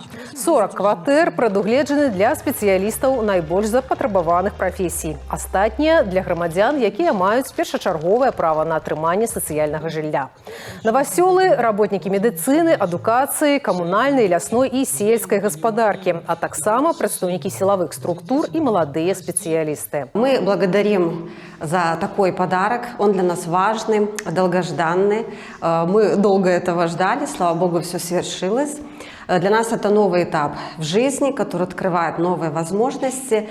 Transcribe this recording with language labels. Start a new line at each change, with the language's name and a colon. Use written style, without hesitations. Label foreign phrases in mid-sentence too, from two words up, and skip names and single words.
Belarusian: 40 кватэр прадугледжаны для спецыялістаў найбольш запатрабаваных прафесій. Астатнія для грамадзян, якія маюць першачарговае права на атрыманне сацыяльнага жылля. Новасёлы, работнікі медыцыны, адукацыі, камунальнай, лясной і сельскай господарки, а таксама
Russian: представники силовых структур и молодые специалисты. Мы благодарим за такой подарок. Он для нас важный, долгожданный. Мы долго этого ждали, слава богу, все свершилось. Для нас это новый этап в жизни, который открывает новые возможности.